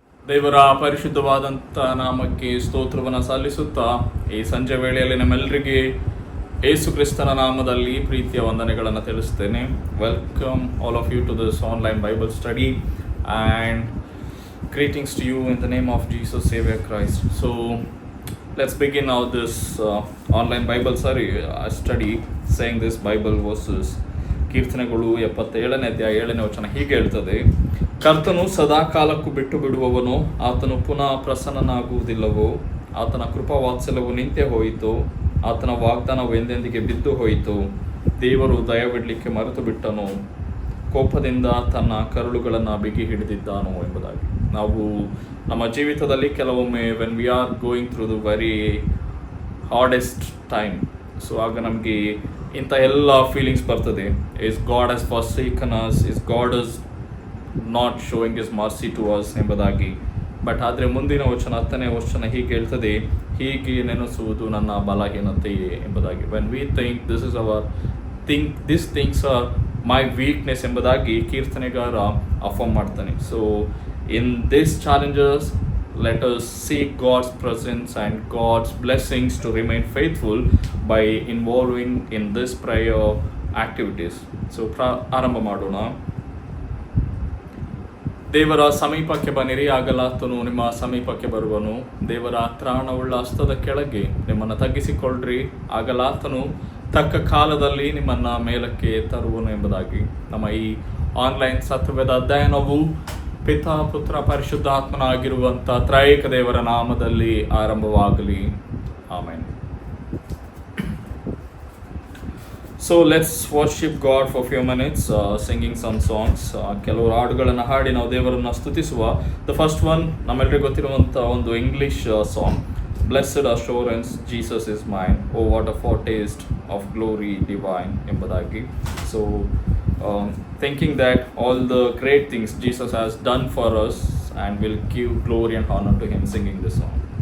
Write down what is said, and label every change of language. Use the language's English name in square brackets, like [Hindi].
[Kannada] ದೇವರ ಪರಿಶುದ್ಧವಾದಂಥ ನಾಮಕ್ಕೆ ಸ್ತೋತ್ರವನ್ನು ಸಲ್ಲಿಸುತ್ತಾ ಈ ಸಂಜೆ ವೇಳೆಯಲ್ಲಿ ನಮ್ಮೆಲ್ಲರಿಗೆ ಯೇಸು ಕ್ರಿಸ್ತನ ನಾಮದಲ್ಲಿ ಪ್ರೀತಿಯ ವಂದನೆಗಳನ್ನು ತಿಳಿಸ್ತೇನೆ. [English] Welcome all of you to this online Bible study and greetings to you in the name of Jesus Savior Christ. So let's begin now this online Bible study saying this Bible verses. [Kannada] ಕೀರ್ತನೆಗಳು 77ನೇ ಅಧ್ಯಾಯ 7ನೇ ವಚನ ಹೀಗೆ ಹೇಳ್ತದೆ: ಕರ್ತನು ಸದಾಕಾಲಕ್ಕೂ ಬಿಟ್ಟು ಬಿಡುವವನು, ಆತನು ಪುನಃ ಪ್ರಸನ್ನನಾಗುವುದಿಲ್ಲವೋ, ಆತನ ಕೃಪಾವಾತ್ಸಲ್ಯವು ನಿಂತೇ ಹೋಯಿತು, ಆತನ ವಾಗ್ದಾನವು ಎಂದೆಂದಿಗೆ ಬಿದ್ದು ಹೋಯಿತು, ದೇವರು ದಯವಿಡಲಿಕ್ಕೆ ಮರೆತು ಬಿಟ್ಟನು, ಕೋಪದಿಂದ ತನ್ನ ಕರುಳುಗಳನ್ನು ಬಿಗಿ ಹಿಡಿದಿದ್ದಾನು ಎಂಬುದಾಗಿ. ನಾವು ನಮ್ಮ ಜೀವಿತದಲ್ಲಿ ಕೆಲವೊಮ್ಮೆ [English] when we are going through the very hardest time, [Kannada] so ಆಗ ನಮಗೆ ಇಂಥ ಎಲ್ಲ ಫೀಲಿಂಗ್ಸ್ ಬರ್ತದೆ. [English] Is God has forsaken us, is God is not showing is mercy to us ಎಂಬುದಾಗಿ. [Kannada] ಬಟ್ ಆದರೆ ಮುಂದಿನ ವಚನ 10ನೇ ವಚನ ಹೀಗೆ ಹೇಳ್ತದೆ: ಹೀಗೆ ನೆನೆಸುವುದು ನನ್ನ ಬಲಹೀನತೆಯೇ ಎಂಬುದಾಗಿ. [English] when we think this is our this things are my weakness [Kannada] ಎಂಬುದಾಗಿ ಕೀರ್ತನೆಗಾರ ಅಫರ್ಮ್ ಮಾಡ್ತಾನೆ. [English] So in this challenges let us seek God's presence and God's blessings to remain faithful by involving in this prayer activities. [Kannada] So ಆರಂಭ ಮಾಡೋಣ. ದೇವರ ಸಮೀಪಕ್ಕೆ ಬನ್ನಿರಿ, ಆಗಲಾತನು ನಿಮ್ಮ ಸಮೀಪಕ್ಕೆ ಬರುವನು. ದೇವರ ತ್ರಾಣವುಳ್ಳ ಹಸ್ತದ ಕೆಳಗೆ ನಿಮ್ಮನ್ನು ತಗ್ಗಿಸಿಕೊಳ್ಳ್ರಿ, ಆಗಲಾತನು ತಕ್ಕ ಕಾಲದಲ್ಲಿ ನಿಮ್ಮನ್ನು ಮೇಲಕ್ಕೆ ತರುವನು ಎಂಬುದಾಗಿ. ನಮ್ಮ ಈ ಆನ್ಲೈನ್ ಸತ್ಯವೇದ ಅಧ್ಯಯನವು ಪಿತಾ ಪುತ್ರ ಪರಿಶುದ್ಧಾತ್ಮನಾಗಿರುವಂಥ ತ್ರೈಕ ದೇವರ ನಾಮದಲ್ಲಿ ಆರಂಭವಾಗಲಿ. Amen. [English] So let's worship God for few minutes singing some songs. [Kannada] ಕೆಲವರು ಹಾಡುಗಳನ್ನು ಹಾಡಿ ನಾವು ದೇವರನ್ನು ಸ್ತುತಿಸುವ. [English] the first one [Kannada] ನಮ್ಮೆಲ್ಲರಿಗೂ ಗೊತ್ತಿರುವಂಥ ಒಂದು [English] English song, blessed assurance Jesus is mine, O what a foretaste of glory divine ಎಂಬುದಾಗಿ. So thinking that all the great things Jesus has done for us, and will give glory and honor to him, singing this song.